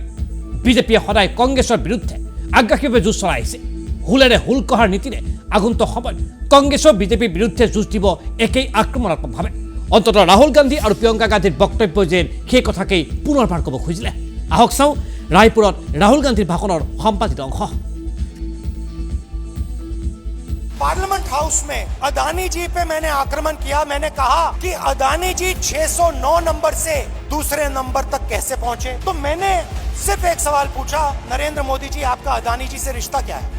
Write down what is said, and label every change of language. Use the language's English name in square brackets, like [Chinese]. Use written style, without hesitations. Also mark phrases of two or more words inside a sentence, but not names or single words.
[Assamese] বিজেপিয়ে সদায় কংগ্ৰেছৰ বিৰুদ্ধে আগ্ৰাসীভাৱে যুঁজ চলাই আহিছে। হুলেৰে হুল কহাৰ নীতিৰে আগন্তুক সময়ত কংগ্ৰেছৰ বিজেপিৰ বিৰুদ্ধে যুঁজ দিব একেই আক্ৰমণাত্মকভাৱে। অন্ততঃ ৰাহুল গান্ধী আৰু প্ৰিয়ংকা গান্ধীৰ বক্তব্য যেন সেই কথাকেই পুনৰবাৰ ক'ব খুজিলে। আহক চাওঁ ৰায়পুৰত ৰাহুল গান্ধীৰ ভাষণৰ সম্পাদিত অংশ। [Hindi] पार्लियामेंट हाउस में अदानी जी पे मैंने आक्रमण किया। मैंने कहा कि अदानी जी 609 नंबर से दूसरे नंबर तक कैसे पहुंचे। तो मैंने सिर्फ एक सवाल पूछा, नरेंद्र मोदी जी आपका अदानी जी से रिश्ता क्या है।